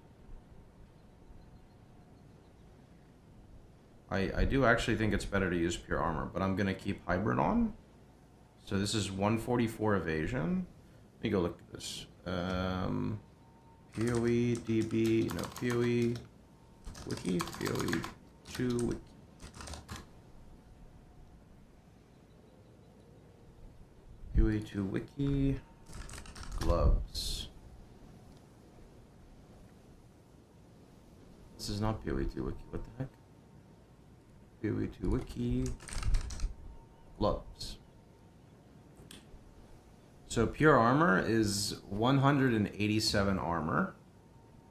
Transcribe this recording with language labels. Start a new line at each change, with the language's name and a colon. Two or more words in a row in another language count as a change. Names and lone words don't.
English: I do actually think it's better to use pure armor, but I'm gonna keep hybrid on. So this is 144 evasion. Let me go look at this. POE DB, no, POE wiki, POE2 wiki. POE2 wiki, gloves. This is not POE2 wiki, what the heck? POE2 wiki, gloves. So pure armor is 187 armor.